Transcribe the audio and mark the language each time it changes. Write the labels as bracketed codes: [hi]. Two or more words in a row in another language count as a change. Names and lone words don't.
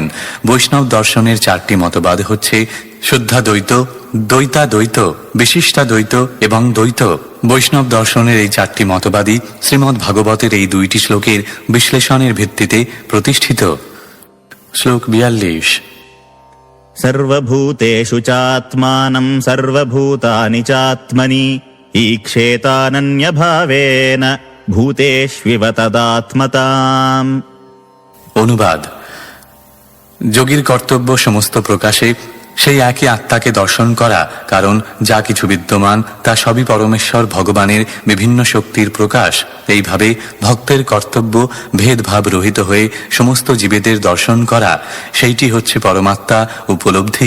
[bn] বৈষ্ণব দর্শনের চারটি মতবাদ হচ্ছে শুদ্ধাদ্বৈত, দ্বৈতাদ্বৈত, বিশিষ্টাদ্বৈত এবং দ্বৈত। বৈষ্ণব দর্শনের এই চারটি মতবাদই শ্রীমদ্ ভাগবতের এই দুইটি শ্লোকের বিশ্লেষণের ভিত্তিতে প্রতিষ্ঠিত। শ্লোক 42। [sa] सर्वभूतेषु चात्मानं सर्वभूतानि चात्मनि ईक्षेतानन्यभावेन भूतेष्विव तदात्मताम्। [bn] অনুবাদ: যোগীর কর্তব্য সমস্ত প্রকাশে সেই একই আত্মাকে দর্শন করা, কারণ যা কিছু বিদ্যমান তা সবই পরমেশ্বর ভগবানের বিভিন্ন শক্তির প্রকাশ। এইভাবে ভক্তের কর্তব্য ভেদভাব রহিত হয়ে সমস্ত জীবেদের দর্শন করা, সেইটি হচ্ছে পরমাত্মা উপলব্ধি।